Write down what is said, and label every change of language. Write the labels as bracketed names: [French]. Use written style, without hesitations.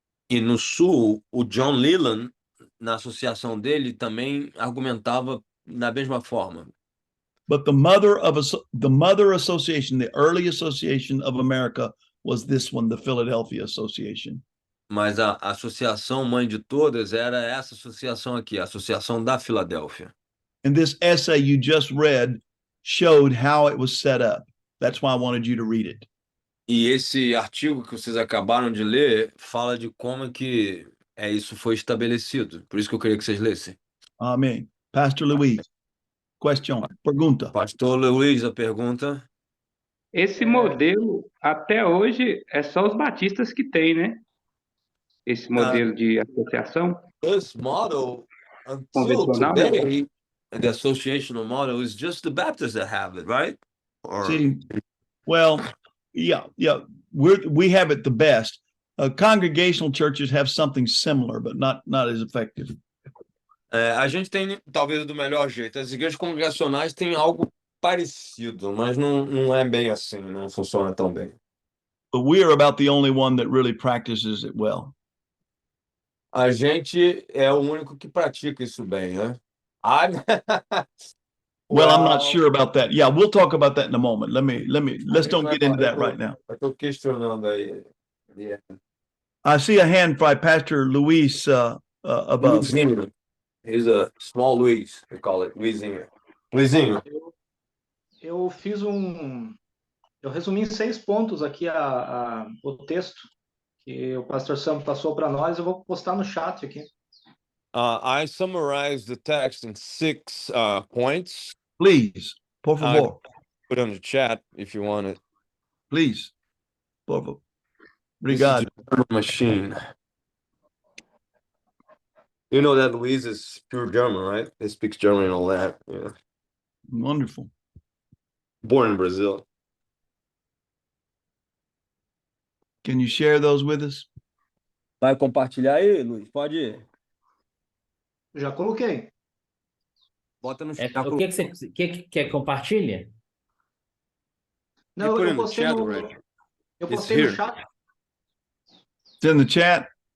[Portuguese] E no Sul, o John Leland, na associação dele, também argumentava da mesma forma. [English] But the mother association, the early association of America, was this one, the Philadelphia Association. [Portuguese] Mas a associação mãe de todas era essa associação aqui, a Associação da Filadélfia. [English] And this essay you just read showed how it was set up. That's why I wanted you to read it. [Portuguese] E esse artigo que vocês acabaram de ler fala de como que isso foi estabelecido. Por isso que eu queria que vocês lessem. Amém. Pastor Luiz, question, pergunta. Pastor Luiz, a pergunta. Esse modelo, até hoje, é só os batistas que tem, né? Esse modelo de associação [English] This model, until [Portuguese] convencional. [English] today, the associational model is just the Baptists that have it, right? See, well, yeah. We have it the best. Congregational churches have something similar, but not as effective. [Portuguese] A gente tem, talvez, do melhor jeito. As igrejas congregacionais têm algo parecido, mas não é bem assim, não funciona tão bem. [English] But we are about the only one that really practices it well. [Portuguese] A gente é o único que pratica isso bem, né? [English] Well, I'm not sure about that. Yeah, we'll talk about that in a moment. Let's don't get into that right now. [Portuguese] Eu tô questionando aí. [English] Yeah. I see a hand by Pastor Luis above. [Portuguese] Luizinho. [English] He's a small Luis, we call it. [Portuguese] Luizinho. Luizinho. Eu fiz eu resumi em 6 pontos aqui o texto que o pastor Sam passou para nós. Eu vou postar no chat aqui. [English] I summarized the text in 6 points. Please, [Portuguese] por favor. [English] Put on the chat if you want it. Please, [Portuguese] por favor. Obrigado. [English] Machine. You know that Luis is pure German, right? He speaks German and all that. Yeah. Wonderful. Born in Brazil. Can you share those with us? [Portuguese] Vai compartilhar aí, Luiz? Pode ir. Já coloquei. Bota no chat. O que você quer compartilha? Não, eu postei no chat. [English] It's in the chat?